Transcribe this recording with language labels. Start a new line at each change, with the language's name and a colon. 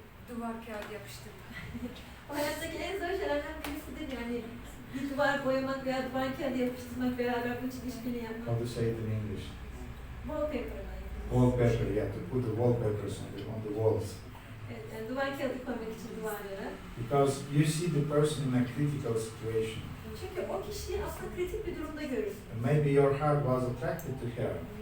Turkish: Duvar kağıdı yapıştırma. Hayattaki en zor şeylerden birisidir yani bir duvar boyamak veya duvar kağıdı yapıştırmak, beraber bu için işbirliği yapmak.
English: How to say it in English? Wallpaper. Wallpaper, yeah, to put the wallpapers on the walls.
Turkish: Evet, yani duvar kağıdı koymak için duvarlara.
English: Because you see the person in a critical situation.
Turkish: Çünkü o kişiyi aslında kritik bir durumda görürsün.
English: And maybe your heart was attracted to her.